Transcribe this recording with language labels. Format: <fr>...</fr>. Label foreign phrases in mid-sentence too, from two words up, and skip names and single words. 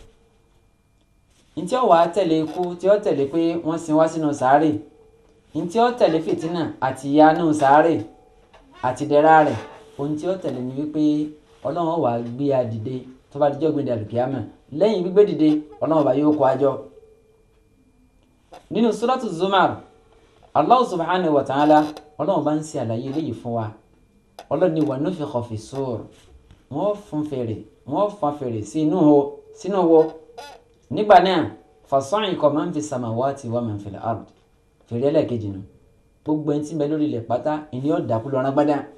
<yo>ntí ó wàá tẹ̀lé ikú tí ó tẹ̀lé pé wọ́n sin wá sínú sáré ntí ó tẹ̀lé fìtínà àti ìyanu sáré àti dẹ̀ra rẹ̀ ohun tí ó tẹ̀lé ni wípé ọlọ́run wàá gbé a dìde tó bá dijọ́ gbé ìlùkìámà lẹ́yìn gbígbé dìde ọlọ́run bá yóò kó àjọ. nínú suratu Zumar</yo> <ar>الله سبحانه وتعالى</ar> <yo>ọlọ́run bá ń ṣe àlàyé eléyìí fún wa ọlọ́run ní</yo> <ar>ونفخ في الصور</ar> <yo>wọ́n fọn fèrè sínú wo nígbà náà</yo> <ar>فصعق من في السماوات ومن في الأرض</ar> <yo>fèrè ẹlẹ́ẹ̀kejì nù gbogbo ẹni tí ń bẹ lórí ilẹ̀ pátá ìní ọ̀dà kú lọ́rán gbádà</yo>